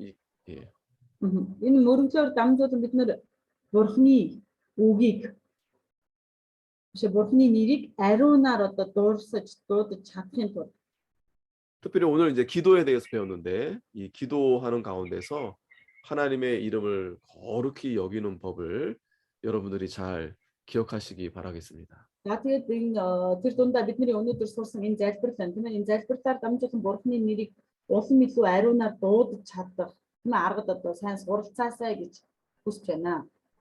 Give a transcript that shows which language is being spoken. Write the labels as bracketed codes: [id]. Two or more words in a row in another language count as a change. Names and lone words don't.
[mn] Энэ мөрөглөөр дамжуулан бид нэр Бурхны үгийг Бурхны нэрийг ариунаар одоо дуудаж чадахын тулд [ko] 특별히 오늘 이제 기도에 대해서 배웠는데 이 기도하는 가운데서 하나님의 이름을 거룩히 여기는 법을 여러분들이 잘 기억하시기 바라겠습니다. [mn] За тэгээд энэ тэр дундаа бидний өнөөдөр сурсан энэ залбирал байна. Тийм ээ энэ залбирлаар дамжуулан Бурхны нэрийг улам илүү ариунаар дуудаж чадах тийм ээ аргад одоо сайн суралцаасаа гэж хүсэж байна.